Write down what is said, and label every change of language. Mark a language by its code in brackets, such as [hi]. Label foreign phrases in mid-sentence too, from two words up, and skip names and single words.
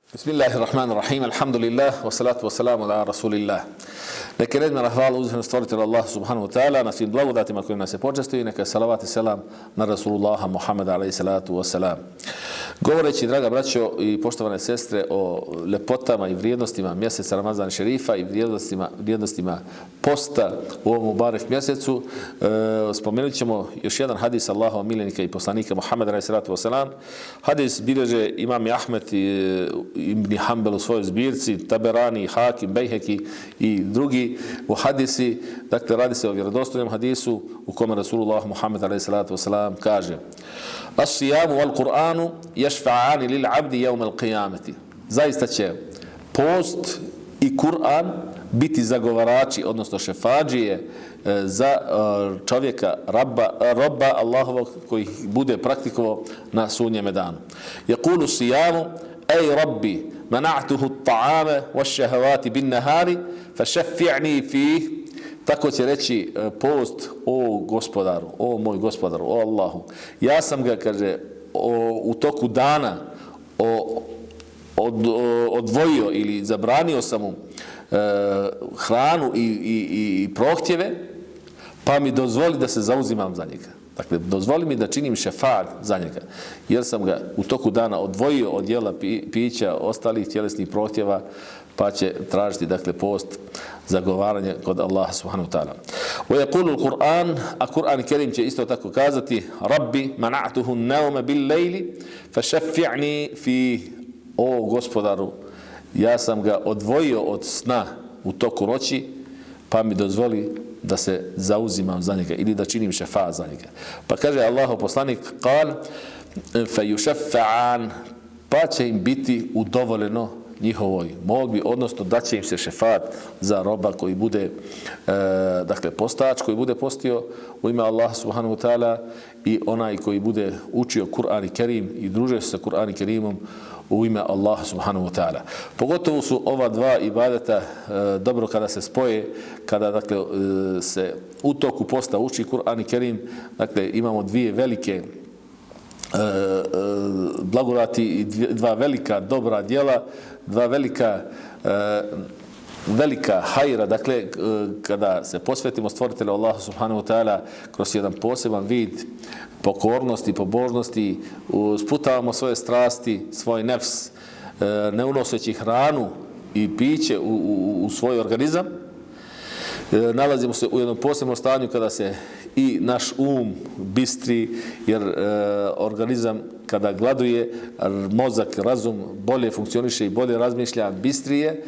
[ar] بسم الله الرحمن الرحيم، الحمد لله، والصلاة والسلام على رسول الله. [bs] Neka je redna hvala uzvišenom stvoritelju Allah [ar] سبحانه وتعالى [bs] na svim blagodatima kojim nas je počastio i neka je salavat i selam na Rasulullaha Muhammeda [ar] عليه الصلاة والسلام. [bs] Govoreći, draga braćo i poštovane sestre, o lepotama i vrijednostima mjeseca Ramazana šerifa i vrijednostima posta u ovom Mubarek mjesecu, spomenut ćemo još jedan hadis Allahova miljenika i poslanika Muhammeda [ar] عليه الصلاة والسلام. [bs] Hadis bilježe imam Ahmed ibn Hanbel u svojoj zbirci, Taberani, Hakim, Bejheki i drugi u hadisi. Dakle, radi se o vjerodostojnom hadisu u kome Rasulullah Muhammed [ar] عليه الصلاة والسلام [bs] kaže: [ar] الصيام والقرآن يشفعان للعبد يوم القيامة. [bs] Zaista će post i Kur'an biti zagovarači, odnosno šefadžije za čovjeka, roba Allahovog koji bude praktikovao na sudnjem danu. [ar] يقول الصيام أي رب، منعته الطعام والشهوات بالنهار فشفعني فيه. [bs] Tako će reći post: o gospodaru, o moj gospodaru, o Allahu, ja sam ga, kaže, u toku dana odvojio ili zabranio sam mu hranu i prohtjeve, pa mi dozvoli da se zauzimam za njega. Dakle, dozvoli mi da činim šefat za njega, jer sam ga u toku dana odvojio od jela, pića, ostalih tjelesnih prohtjeva, pa će tražiti, dakle, post, zagovaranje kod Allaha [ar] سبحانه وتعالى. ويقول القرآن, [bs] a Kur'an Kerim će isto tako kazati: [ar] رب، منعته النوم بالليل فشفعني في. [bs] O gospodaru, ja sam ga odvojio od sna u toku noći, pa mi dozvoli da se zauzimam za njega ili da činim šefa za njega. Pa kaže Allahov poslanik: [ar] قال فيشفعان, [bs] pa će im biti udovoljeno njihovoj molbi, odnosno da će im se šefat za roba koji bude dakle postač, koji bude postio u ime Allaha [ar] سبحانه وتعالى, [bs] i onaj koji bude učio Kur'an i Kerim i družio se sa Kur'an i Kerimom u ime Allaha [ar] سبحانه وتعالى. [bs] Pogotovo su ova dva ibadeta dobro kada se spoje, kada, dakle, se u toku posta uči Kur'an i Kerim. Dakle, imamo dvije velike blagodati i dva velika dobra djela, dva velika hajra, dakle, kada se posvetimo stvoritelju Allahu [ar] سبحانه وتعالى [bs] kroz jedan poseban vid pokornosti, pobožnosti, sputavamo svoje strasti, svoj nefs, ne unoseći hranu i piće u svoj organizam. Nalazimo se u jednom posebnom stanju kada se i naš bistri, jer organizam kada gladuje, mozak, razum bolje funkcioniše i bolje razmišlja, bistrije.